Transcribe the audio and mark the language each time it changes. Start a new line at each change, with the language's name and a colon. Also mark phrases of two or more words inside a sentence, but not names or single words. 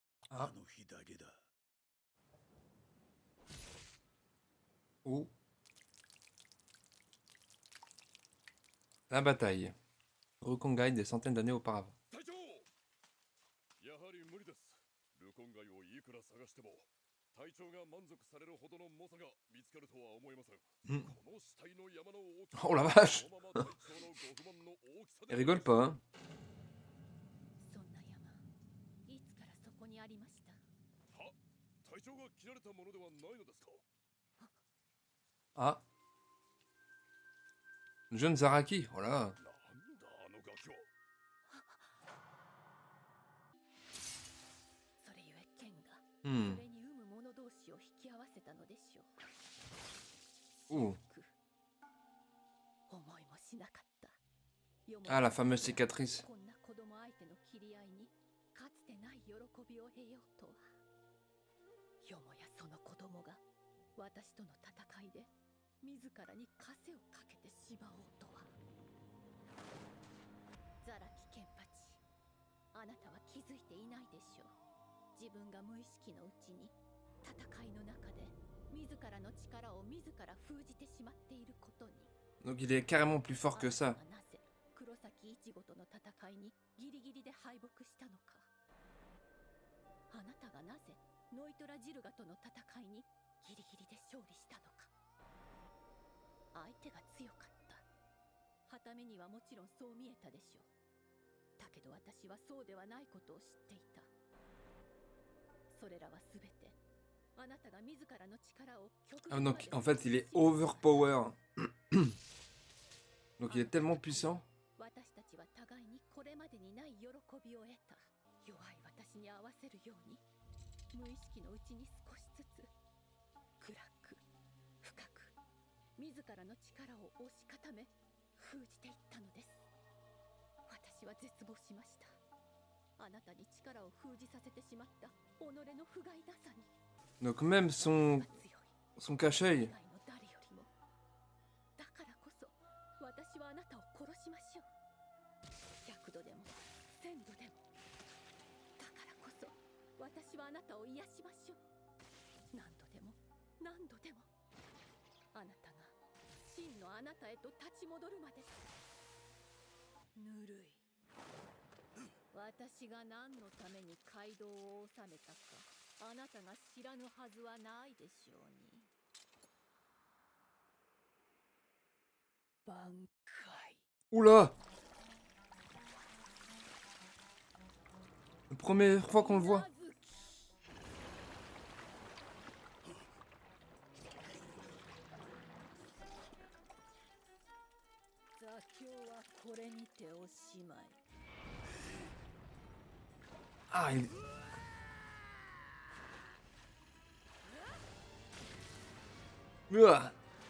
Japanese: Ah. の日だけだ。 Oh.
French: La bataille. Rukongai des centaines d'années auparavant.
Japanese: 隊長、やはり無理です。ルコンガイをいくら探しても隊長が満足されるほどの猛者が見つかるとは思えません。 Hmm. この死体の山の大きさ、
French: Oh la vache!
Japanese: このまま隊長のご不満の大きさ
French: Il
Japanese: で
French: rigole pas, hein.
Japanese: そんな山、いつからそこにありました？は、隊長が切られたものではないのですか？
French: Ah. Le jeune Zaraki, oh là.
Japanese: なんだあのガキは。それゆえ剣が、 Hmm. それに生む者同士を引き合わせたのでしょう。 Oh. 思いもしなかった。
French: Ah, la fameuse cicatrice.
Japanese: こんな子供相手の切り合いにかつてない喜びを得ようとは。よもやその子供が私との戦いで自らに枷をかけてしまおうとは。ザラキケンパチ、あなたは気づいていないでしょう。自分が無意識のうちに戦いの中で自らの力を自ら封じてしまっていることに。
French: Donc il est carrément plus fort que ça.
Japanese: あなたがなぜ黒崎一護との戦いにギリギリで敗北したのか。あなたがなぜノイトラジルガとの戦いにギリギリで勝利したのか。相手が強かった。傍目にはもちろんそう見えたでしょう。だけど私はそうではないことを知っていた。それらはすべてあなたが自らの力を極 Ah, 限ま
French: donc
Japanese: で
French: en fait il est overpower. Donc il est tellement puissant.
Japanese: 私たちは互いにこれまでにない喜びを得た。弱い私に合わせるように無意識のうちに少しずつ暗く深く自らの力を押し固め封じていったのです。私は絶望しました。あなたに力を封じさせてしまった己の不甲斐なさに。
French: Donc même son
Japanese: 強い
French: cache-œil.
Japanese: 以外の誰よりも。だからこそ私はあなたを殺しましょう。100度でも1000度でも。だからこそ私はあなたを癒しましょう。何度でも何度でも。あなたが真のあなたへと立ち戻るまで。ぬるい。私が何のために街道を治めたか、あなたが知らぬはずはないでしょうに。挽回。
French: Oula! La première fois qu'on le voit.
Japanese: 座興はこれにておしまい。
French: Ah, il... Ouah.